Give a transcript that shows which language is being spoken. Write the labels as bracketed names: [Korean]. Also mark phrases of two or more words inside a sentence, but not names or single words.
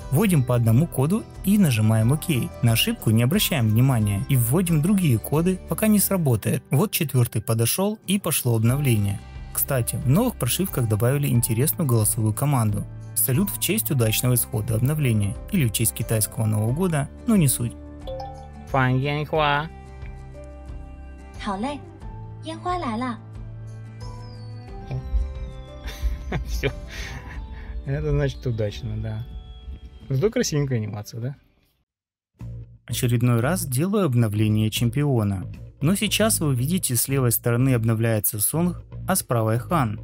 [Russian] Вводим по одному коду и нажимаем ОК. На ошибку не обращаем внимания и вводим другие коды, пока не сработает. Вот 4-й подошел и пошло обновление. Кстати, в новых прошивках добавили интересную голосовую команду. Салют в честь удачного исхода обновления или в честь китайского Нового года, но не суть. [Chinese] 放烟花。好嘞，烟花来了。 [Russian] Все. Это значит удачно, да. Зато красивенькая анимация, да? Очередной раз делаю обновление чемпиона. Но сейчас вы видите, с левой стороны обновляется Song, а с правой Han.